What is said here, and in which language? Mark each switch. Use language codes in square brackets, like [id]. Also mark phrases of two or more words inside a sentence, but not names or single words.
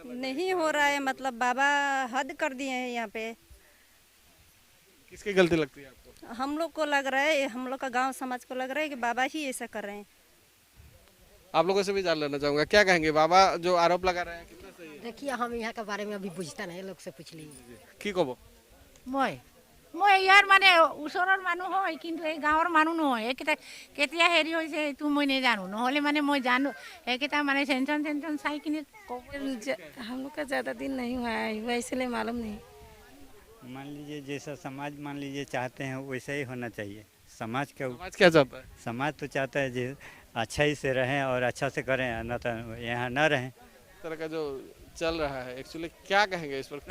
[hi] नहीं हो रहा है, मतलब बाबा हद कर दिए हैं यहाँ पे। किसकी गलती लगती है आपको? हम लोग को लग रहा है, हम लोग का गांव समाज को लग रहा है कि बाबा ही ऐसा कर रहे हैं। आप लोगों से भी जान लेना चाहूंगा, क्या कहेंगे, बाबा जो आरोप लगा रहे हैं कितना सही है? देखिए हम यहाँ के बारे में अभी बुझता नहीं, लोग से पूछ लीजिए। [as] কি কব? মই ইয়াৰ মানে ওচৰৰ মানুহ হয়, কিন্তু এই গাঁৱৰ মানুহ নহয়। এইকেইটা কেতিয়া হেৰি হৈছে এইটো মই নাজানো, নহ'লে মানে মই জানো এইকেইটা মানে টেনচন চাই কিনে [hi] हम लोग का ज़्यादा दिन नहीं हुआ है, हुआ इसलिए मालूम नहीं। मान लीजिए जैसा समाज मान लीजिए चाहते हैं वैसा ही होना चाहिए। समाज का समाज क्या चाहता है? समाज तो चाहता है जो अच्छा ही से रहें और अच्छा से करें, न तो यहाँ न रहें। इस तरह का जो चल रहा है एक्चुअली क्या कहेंगे इस पर?